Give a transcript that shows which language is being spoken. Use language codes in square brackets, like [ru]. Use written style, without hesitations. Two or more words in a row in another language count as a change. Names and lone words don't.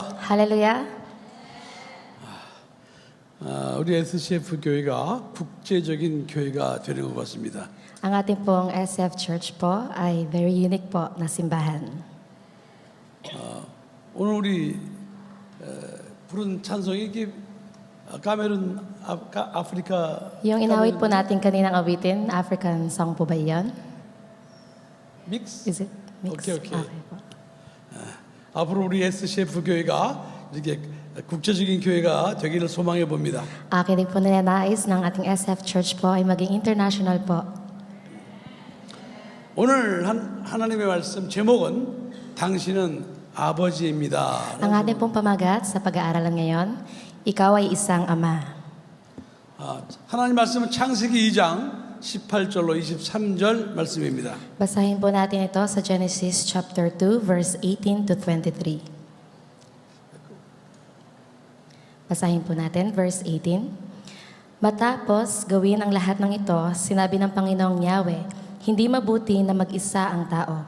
[ko] 할렐루야. 우리 SCF 교회가 국제적인 교회가 되는 것 같습니다. [tl] Ang ating pong SF Church po ay [en] very unique [tl] po na simbahan. [ko] 오늘 우리 부른 찬송이 이게 카메룬 아프리카 [tl] Yung inawit po natin kaninang awitin, [en] African song [tl] po ba yan? [ko] 믹스? [en] Is it mix? [ko] 오케이. [tl] po. [ko] 앞으로 우리 SCF 교회가 이렇게 국제적인 교회가 되기를 소망해 봅니다. [tl] Akin din po ninanais ng ating SF Church po ay maging international po. [ko] 오늘 하나님의 말씀 제목은 당신은 아버지입니다. [tl] Ang ating pong pamagat sa pag-aaralan ngayon, ikaw ay isang ama. [ko] 하나님 말씀은 창세기 2장 18절로 23절 말씀입니다. [tl] Basahin po natin ito sa Genesis chapter 2 verse 18 to 23. Basahin po natin verse 18. Matapos gawin ang lahat ng ito, sinabi ng Panginoong Yahweh, hindi mabuti na mag-isa ang tao.